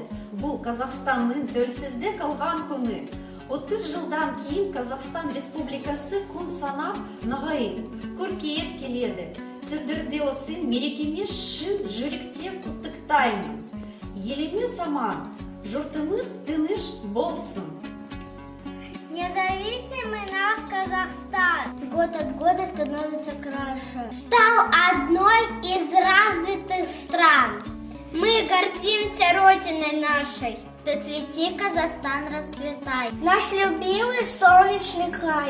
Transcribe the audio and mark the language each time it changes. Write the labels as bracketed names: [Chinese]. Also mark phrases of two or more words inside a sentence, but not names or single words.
[Kazakh] Бұл Қазақстанның тәуелсіздік алған күні. 30 жылдан кейін Қазақстан Республикасы күн санап нығайып, көркейіп келеді. Сіздерді осы мерекеме шын жүректен құттықтаймын. Еліміз аман, жұртымыз тыныш болсын. [Russian] Независимый наш Казахстан год от года становится краше. Стал одной из развитых стран. Мы гордимся родиной нашей. Зацвети, Казахстан, расцветай. Наш любимый солнечный край.